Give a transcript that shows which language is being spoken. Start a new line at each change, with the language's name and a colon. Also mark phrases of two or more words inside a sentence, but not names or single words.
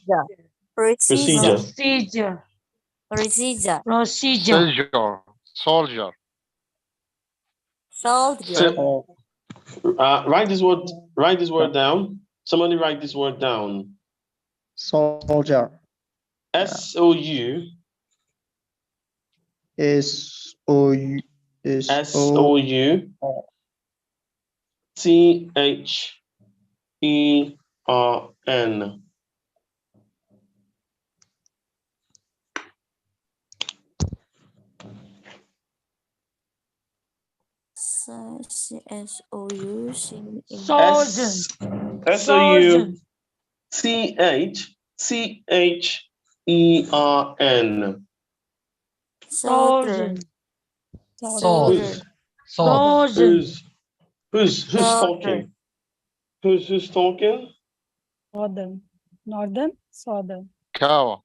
English: Procedure. Soldier. So, write this word down. Somebody write this word down. Soldier. S-O-U. S-O-U. S-O-U. T-H-E-R-N. S-O-U. S-O-U. T-H-E-R-N. Soldier. Who's talking? Who's talking? Northern, southern. Kawa.